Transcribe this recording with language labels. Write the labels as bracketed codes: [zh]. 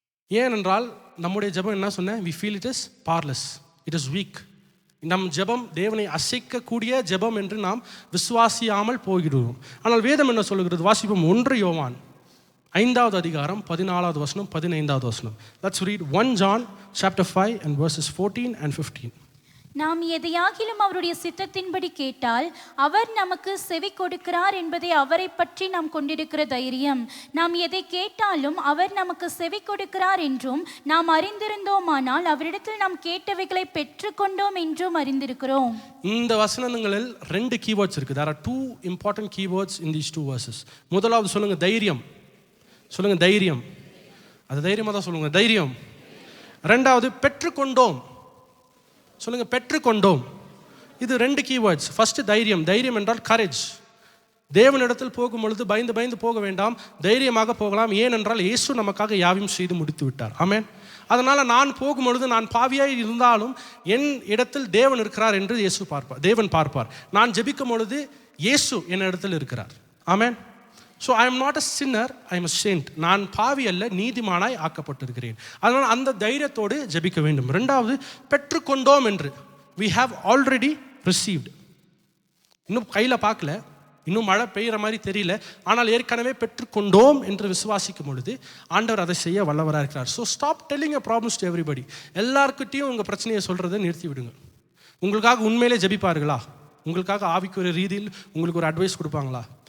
[ta] ஏனென்றால் நம்முடைய ஜெபம் என்ன சொன்னேன்? [en] we feel it is powerless, it is weak. [ta] நம் ஜெபம் தேவனை அசைக்கக்கூடிய ஜெபம் என்று நாம் விசுவாசியாமல் போய்விடுவோம். ஆனால் வேதம் என்ன சொல்லுகிறது? வாசிப்போம் 1 யோவான் 5வது அதிகாரம் 14வது வசனம் 15வது வசனம். [en] Let's read 1 John chapter 5 and verses 14 and 15. [ta] நாம் எதையாகிலும் அவருடைய சித்தத்தின்படி கேட்டால் அவர் நமக்கு செவி கொடுக்கிறார் என்பதை அவரை பற்றி நாம் கொண்டிருக்கிற தைரியம். நாம் எதை கேட்டாலும் அவர் நமக்கு செவி கொடுக்கிறார் என்றும் நாம் அறிந்திருந்தோமானால் அவரிடத்தில் நாம் கேட்டவைகளை பெற்றுக்கொண்டோம் என்றும் அறிந்திருக்கிறோம். இந்த வசனங்களில் 2 keywords இருக்கு. [en] There are 2 important keywords in these 2 verses. [ta] முதலாவது சொல்லுங்க தைரியம். சொல்லுங்க தைரியம். அது தைரியமா தான் சொல்லுங்க, தைரியம். ரெண்டாவது பெற்றுக்கொண்டோம். சொல்லுங்க பெற்றுக்கொண்டோம். இது 2 keywords. ஃபர்ஸ்ட் தைரியம். தைரியம் என்றால் கரேஜ். தேவனிடத்தில் போகும்பொழுது பயந்து போக வேண்டாம், தைரியமாக போகலாம். ஏனென்றால் இயேசு நமக்காக யாவையும் செய்து முடித்து விட்டார். ஆமென். அதனால் நான் போகும்பொழுது நான் பாவியாய் இருந்தாலும் என் இடத்தில் தேவன் இருக்கிறார் என்று தேவன் பார்ப்பார். நான் ஜெபிக்கும் பொழுது இயேசு என் இடத்தில் இருக்கிறார். ஆமென். [en] So I am not a sinner, I am a saint. [ta] நான் பாவி அல்ல, நீதிமானாய் ஆக்கப்பட்டிருக்கிறேன். அதனால் அந்த தைரியத்தோடு ஜெபிக்க வேண்டும். ரெண்டாவது பெற்றுக்கொண்டோம் என்று. [en] we have already received. [ta] இன்னும் கையில் பார்க்கல, இன்னும் மழை பெய்கிற மாதிரி தெரியல, ஆனால் ஏற்கனவே பெற்றுக்கொண்டோம் என்று விசுவாசிக்கும் பொழுது ஆண்டவர் அதை செய்ய வல்லவராக இருக்கிறார். [en] So stop telling a problems to everybody. [ta] எல்லாருக்கிட்டையும் உங்கள் பிரச்சனையை சொல்கிறத நிறுத்தி விடுங்க. உங்களுக்காக உண்மையிலே ஜெபிப்பார்களா? உங்களுக்காக ஆவிக்குரிய ரீதியில் உங்களுக்கு ஒரு அட்வைஸ் கொடுப்பாங்களா?